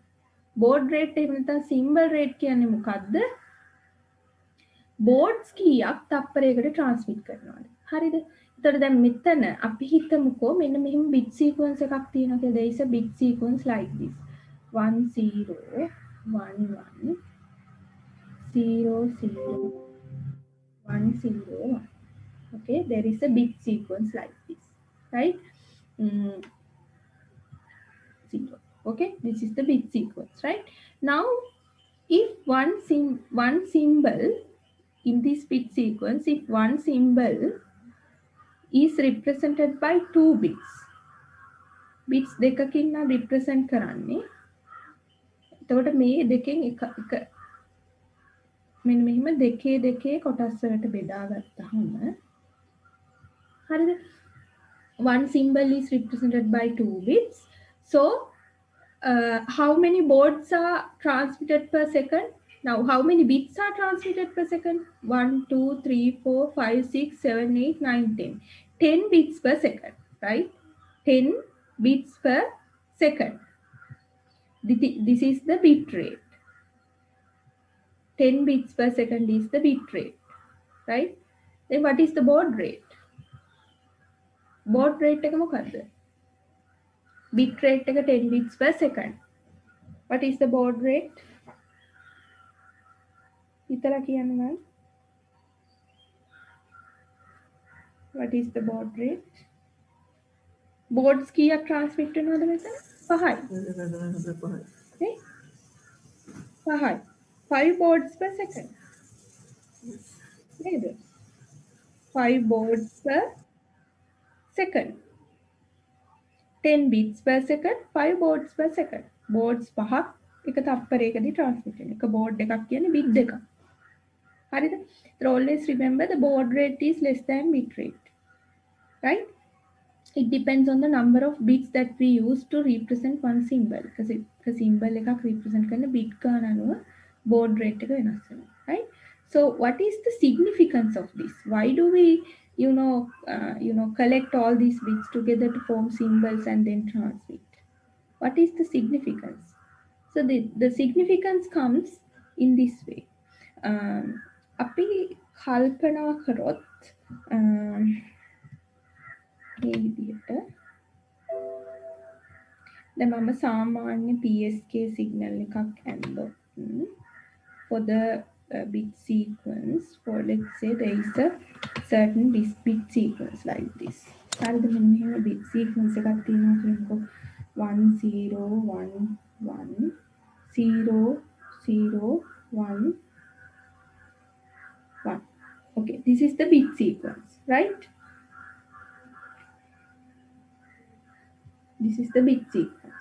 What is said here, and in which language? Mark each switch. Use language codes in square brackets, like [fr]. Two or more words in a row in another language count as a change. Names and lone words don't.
[en] baud rate [si] එහෙම නැත්නම් [en] symbol rate [si] කියන්නේ මොකද්ද? boards කීයක් තප්පරයකට transmit කරනවාද? හරිද? එතකොට දැන් මෙතන අපි හිතමුකෝ මෙන්න මෙහෙම [en] bit sequence [si] එකක් තියෙනවා කියලා. [en] there is a bit sequence like this. 1 0 1 1 0 0 1 0 1. Okay, there is a bit sequence like this, right? 0. Okay, this is the bit sequence, right? Now, if one symbol in this bit sequence, if one symbol is represented by 2 bits, bits [si] දෙකකින් නම් [en] represent කරන්නේ. [si] එතකොට මේ දෙකෙන් එක මෙන්න මෙහෙම දෙකේ කොටස් වලට බෙදාගත්තාම හරිද? [en] One symbol is represented by 2 bits. So, how many baud are transmitted per second? Now, how many bits are transmitted per second? 1, 2, 3, 4, 5, 6, 7, 8, 9, 10. 10 bits per second, right? 10 bits per second. This is the bit rate. 10 bits per second is the bit rate, right? Then what is the baud rate? Baud rate [si] එක මොකද්ද? [en] Bit rate එක 10 bits per second. What is the baud rate? [si] හිතලා කියන්න මම. [en] What is the baud rate? [si] Boards කීයක් transmit වෙනවද මෙතන? 5යි. Okay? 5යි. [en] 5 boards per second. නේද? 5 boards per second. 10 bits per second, 5 boards per second. [si] Boards 5ක් එක තප්පරයකදී transmit වෙන. එක board එකක් කියන්නේ bit දෙකක්. හරිද? [en] So always remember the baud rate is less than bit rate. Right? It depends on the number of bits that we use to represent one symbol. Because a symbol [si] එකක් represent කරන bit ගාන අනුව [en] baud rate [si] එක වෙනස් වෙනවා. [en] Right? So what is the significance of this? Why do we collect all these bits together to form symbols and then transmit? What is the significance? So the significance comes in this way. [si] අපි කල්පනා කරොත් මේ විදිහට දැන් මම සාමාන්‍ය [en] PSK signal [si] එකක් ඇන්දොත් [en] for the bit sequence, for let's say there is a certain bit sequence like this. [si] හරිද? මෙන්න මෙහෙම [en] bit sequence [si] එකක් තියෙනවා කියනකො 1 0 1 1 0 0 1 1. [en] Okay, this is the bit sequence, right? This is the bit sequence.